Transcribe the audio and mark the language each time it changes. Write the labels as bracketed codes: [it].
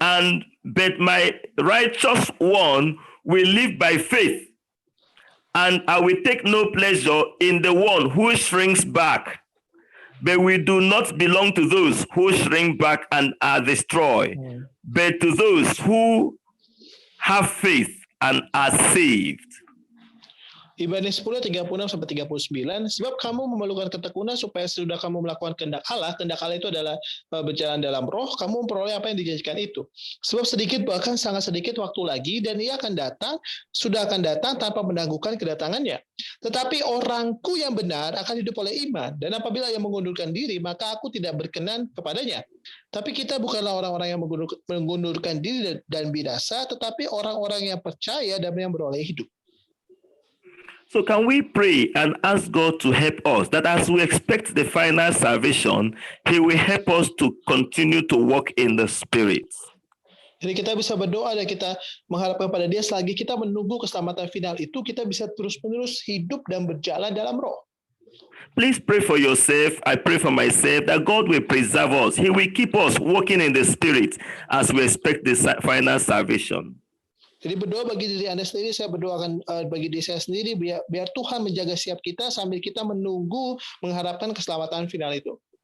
[en] And but my righteous one will live by faith, and I will take no pleasure in the one who shrinks back. But we do not belong to those who shrink back and are destroyed, but to those who have faith and are saved. [id] Ibrani 10 36 sampai 39, sebab kamu memerlukan ketekunan supaya sudah kamu melakukan kehendak Allah itu adalah berjalan dalam roh, kamu memperoleh apa yang dijanjikan itu. Sebab sedikit bahkan sangat sedikit waktu lagi dan Ia akan datang, sudah akan datang tanpa menangguhkan kedatangannya. Tetapi orangku yang benar akan hidup oleh iman, dan apabila ia mengundurkan diri, maka aku tidak berkenan kepadanya. Tapi kita bukanlah orang-orang yang mengundurkan diri dan binasa, tetapi orang-orang yang percaya dan yang beroleh hidup. [en] So can we pray and ask God to help us that as we expect the final salvation, He will help us to continue to walk in the Spirit. [id] Jadi kita bisa berdoa dan kita mengharapkan pada Dia selagi kita menunggu keselamatan final itu, kita bisa terus-menerus hidup dan berjalan dalam roh. [en] Please pray for yourself. I pray for myself that God will preserve us. He will keep us walking in the Spirit as we expect the final salvation. [id] Jadi berdoa bagi diri Anda sendiri, saya berdoakan bagi diri saya sendiri, biar Tuhan menjaga siap kita sambil kita menunggu, mengharapkan keselamatan final itu.